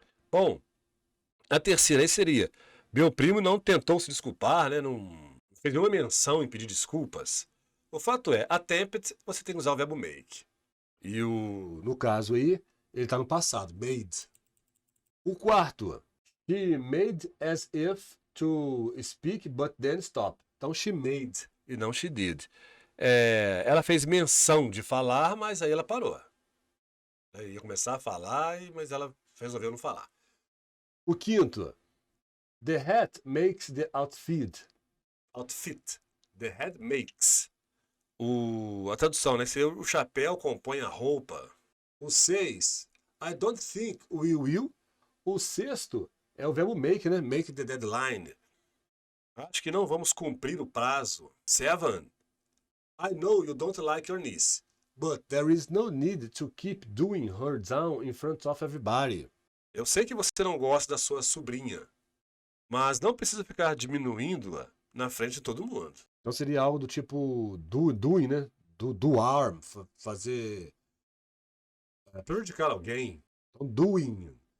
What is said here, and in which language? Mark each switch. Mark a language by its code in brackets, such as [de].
[pt] Bom, a terceira aí seria, meu primo não tentou se desculpar, né? Não fez nenhuma menção em pedir desculpas. O fato é, attempt, você tem que usar o verbo make. E no caso aí, ele está no passado, made. O quarto, [en] she made as if to speak, but then stop. [pt] Então, [en] she made [pt] e não [en] she did. [pt] Ela fez menção de falar, mas aí ela parou. Ela ia começar a falar, mas ela resolveu não falar. O quinto, [en] the hat makes the outfit. Outfit. The hat makes. [pt] A tradução, né? Seria o chapéu compõe a roupa. O 6, [en] I don't think we will. [pt] O sexto é o verbo make, né? [en] Make the deadline. [pt] Acho que não vamos cumprir o prazo. 7, [en] I know you don't like your niece, But there is no need to keep doing her down in front of everybody. [pt] Eu sei que você não gosta da sua sobrinha, mas não precisa ficar diminuindo-a na frente de todo mundo. Então seria algo do tipo doing, né? [en] Do arm, [pt] fazer. Prejudicar alguém. Então, doing.